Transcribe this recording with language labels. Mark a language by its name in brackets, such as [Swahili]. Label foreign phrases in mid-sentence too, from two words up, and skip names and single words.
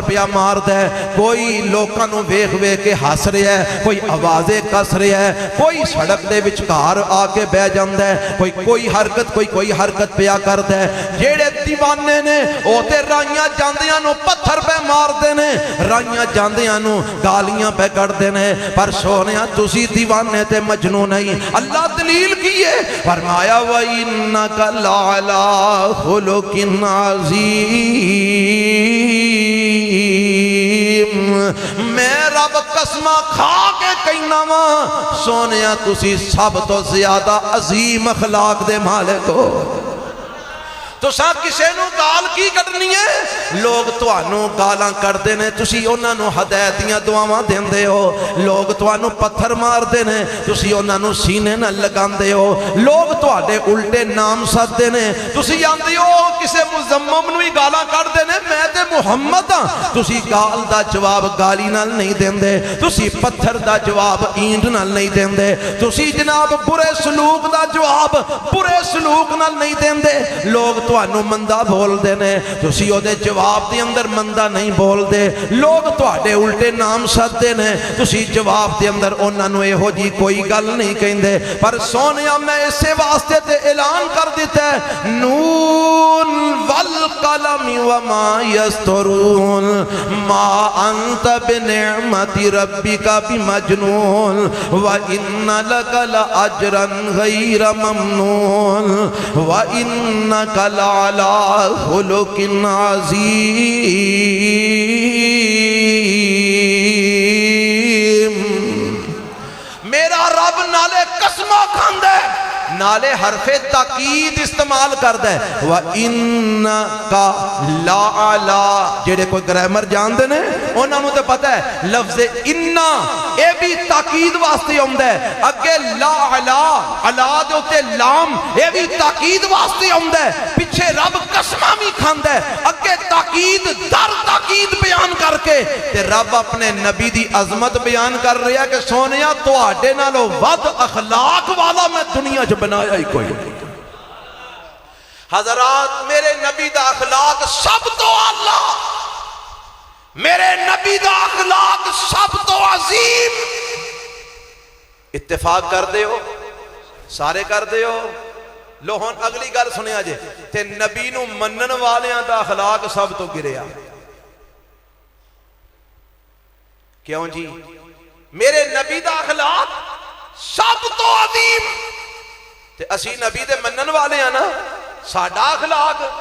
[Punjabi] پیا مار دے کوئی لوکاں نو ویکھ ویکھ کے ہس رہا ہے کوئی آوازیں کس رہا ہے کوئی سڑک دے وچکار آ کے بہ جاندا ہے کوئی حرکت پیا کردا ہے جڑے دیوانے نے او تے رائیاں جاندیاں نو پتھر پہ مار دے نے رائیاں جاندیاں نو گالیاں پہ کر دینے پر سونیا تسی دیوانے تے مجنو نہیں اللہ دلیل کیے فرمایا [Arabic] وَإِنَّكَ لَعَلَىٰ خُلُقٍ عَظِيمٍ [Punjabi] میں رب قسمہ کھا کے کہنا وا سونیا تسی سب تو زیادہ عظیم اخلاق دے مالک ہو تو ساں کسے نو گال کی کرنی ہے لوگ توانو گالاں کردے نے تسی انہاں نو ہدایتیاں دعاواں دیندے ہو لوگ توانو پتھر مار دے نے تسی انہاں نو سینے نہ لگاندے ہو لوگ تواڈے الٹے نام سددے نے تسی آندے ہو کسے مزمم نو ہی گالاں کردے نے میں تے محمد ہاں تسی گال دا جواب گالی نال نہیں دیندے تسی پتھر دا جواب اینٹ نال نہیں دیندے تسی جناب برے سلوک دا جواب برے سلوک نال نہیں دیندے لوگ توانو مندہ بول دینے تسی او دے جواب دے اندر مندہ نہیں بول دے لوگ تواڈے الٹے نام سد دینے تسی جواب دے اندر انہاں نوں ایہو جی کوئی گل نہیں کہندے پر سونیا میں اسے واسطے تے اعلان کر دیتا ہے [Arabic] نون والقلم وما یسطرون ما انت بنعمت ربک بمجنون وَإِنَّ لَكَ لَأَجْرًا غَيْرَ مَمْنُونَ وَإِنَّكَ لَعَلَىٰ خُلُقٍ [Punjabi] عَظِيمٍ میرا رب نالے قسمہ کھاندے نالے حرف تاکید استعمال کردے [Arabic] وَإِنَّكَ لَعَلَىٰ [Punjabi] جڑے کوئی گرامر جان دے نے انہاں نوں تے پتہ ہے لفظ انّا اے بھی تاکید واسطے ہوندا ہے اگے لا علا علا دے اوتے لام اے بھی تاکید واسطے ہوندا ہے پیچھے رب قسماں بھی کھاندا ہے اگے تاکید در تاکید بیان کر کے تے رب اپنے نبی دی عظمت بیان کر رہا ہے کہ سونیا تواڈے نالوں ود اخلاق والا میں دنیا چ بنایا ہی کوئی نہیں حضرات میرے نبی دا اخلاق سب تو اعلیٰ میرے نبی دا اخلاق سب تو عظیم اتفاق کر دے ہو سارے کر دے ہو لو ہن اگلی گل سنیا جے تے نبی نو منن والیاں دا اخلاق سب تو گریا کیوں جی میرے نبی دا اخلاق سب تو عظیم تے اسی نبی دے منن والے ہیں نا ساڈا اخلاق